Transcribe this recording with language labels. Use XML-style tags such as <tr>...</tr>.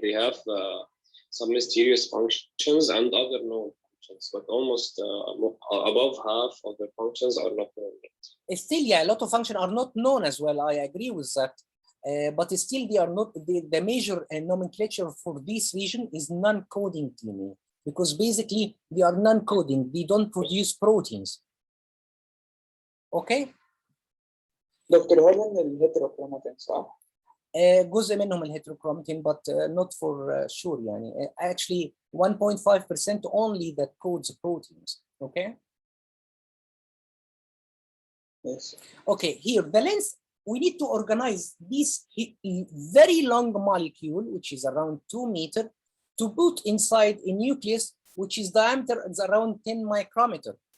<en>They have some mysterious functions and other known functions, but almost above half of the functions are not known yet. Still, yeah, a lot of functions are not known as well. I agree with that. But still, they are not, the major nomenclature for this region is non-coding DNA, because basically they are non-coding. They don't produce proteins. Okay?</en> <ar>دكتور هل من الهيتروكروماتين صح؟ جزء منهم الهيتروكروماتين</ar> <en>but not for sure</en> <ar>يعني</ar> <en>actually 1.5% only that codes proteins. Okay? Yes. Okay, here the lens, we need to organize this very long molecule, which is around 2 meters, to put inside a nucleus, which is diameter is around 10 micrometer.</en>